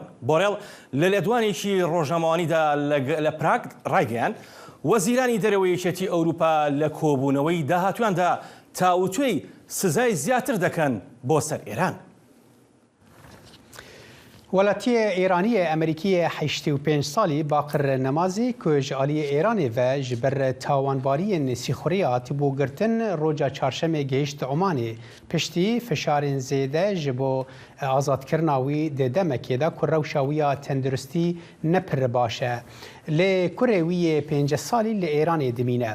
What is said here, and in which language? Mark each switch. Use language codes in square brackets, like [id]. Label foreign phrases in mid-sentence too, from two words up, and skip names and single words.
[ckb] بۆرێڵ لە لێدوانێکی ڕۆژنامەوانیدا لە پراگ ڕایگەیان وەزیرانی دەرەوەی یەکێتی ئەوروپا لە کۆبوونەوەی داهاتویاندا تاوتوێی سزای زیاتر دەکەن بۆ سەر ئێران. [ku] وڵاتیە ئێرانیە ئەمریکیە 85 ساڵی باقر نەمازی کۆژ عالیە ئێرانێ ڤە ji ber tawanbariyên sîxuriyê hatibû girtin roca çarşemê gehîşt Omanê piştî fişarên zêde ji bo azadkirina wî di demekê de ku rewşa wî ya tenduristî ne pir baş e. Lê kurê wî yê 50 salî li Îranê dimîne.